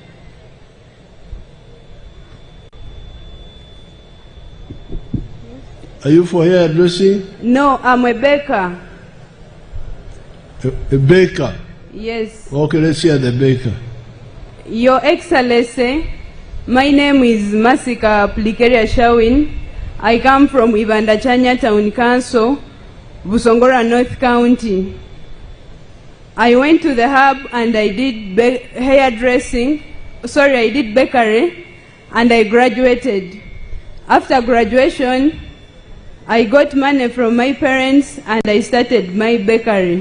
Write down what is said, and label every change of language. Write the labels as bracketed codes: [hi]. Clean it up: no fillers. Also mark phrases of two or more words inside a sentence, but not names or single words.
[en] Are you for hairdressing? No, I'm a baker. A baker? Yes. Okay, let's hear the baker. Your Excellency, my name is Masika Plikeria Shawin. I come from Ibandachanya Town Council, Busongora, North County. I went to the hub and I did I did bakery, and I graduated. After graduation, I got money from my parents and I started my bakery.